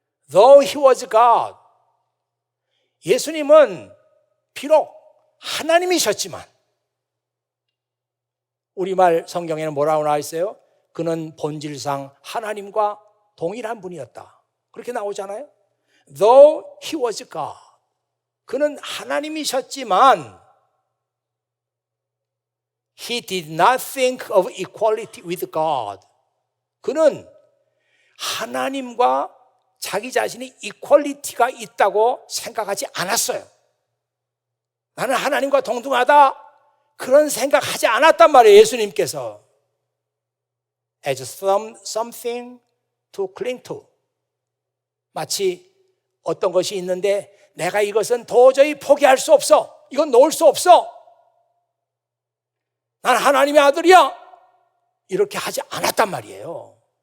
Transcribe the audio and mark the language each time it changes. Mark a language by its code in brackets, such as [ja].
[en] Though he was God, [ko] 예수님은 비록 하나님이셨지만, 우리말 성경에는 뭐라고 나와 있어요? 그는 본질상 하나님과 동일한 분이었다, 그렇게 나오잖아요. [en] Though he was God, [ko] 그는 하나님이셨지만 [en] he did not think of equality with God, [ko] 그는 하나님과 자기 자신이 이퀄리티가 있다고 생각하지 않았어요. 나는 하나님과 동등하다, 그런 생각하지 않았단 말이에요. 예수님께서 [en] as something to cling to, [ko] 마치 어떤 것이 있는데 내가 이것은 도저히 포기할 수 없어, 이건 놓을 수 없어, 난 하나님의 아들이야, 이렇게 하지 않았단 말이에요.